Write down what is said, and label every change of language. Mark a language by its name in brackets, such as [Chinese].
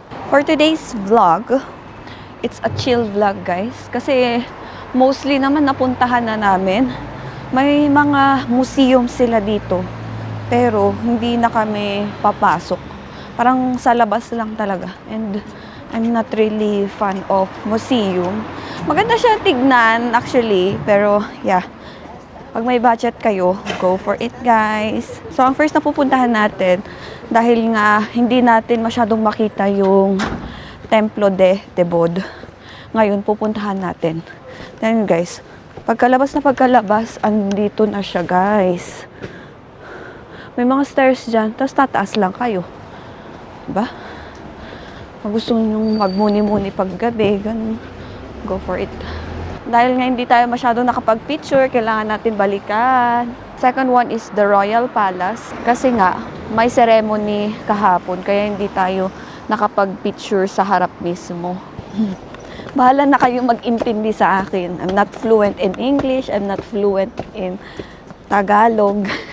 [English] For today's vlog, it's a chill vlog, guys. [Filipino] Kasi, mostly naman napuntahan na namin. May mga museum sila dito. Pero, hindi na kami papasok. Parang sa labas lang talaga. [English] And, I'm not really fan of museum. [Filipino] Maganda siya tignan, actually. Pero, yeah. Pag may budget kayo, go for it, guys. So, ang first na pupuntahan natin, dahil nga, hindi natin masyadong makita yung Templo de Bod. Ngayon, pupuntahan natin. Then, guys, pagkalabas, andito na siya, guys. May mga stairs dyan, tapos tataas lang kayo. Diba? Kung gusto nyo magmuni-muni paggabi, ganun, go for it. Dahil nga hindi tayo masyado nakapag-picture, kailangan natin balikan. [English] Second one is the Royal Palace. [Filipino] Kasi nga, may ceremony kahapon, kaya hindi tayo nakapag-picture sa harap mismo. Bahala na kayo mag-intindi sa akin. [English] I'm not fluent in English, I'm not fluent in Tagalog.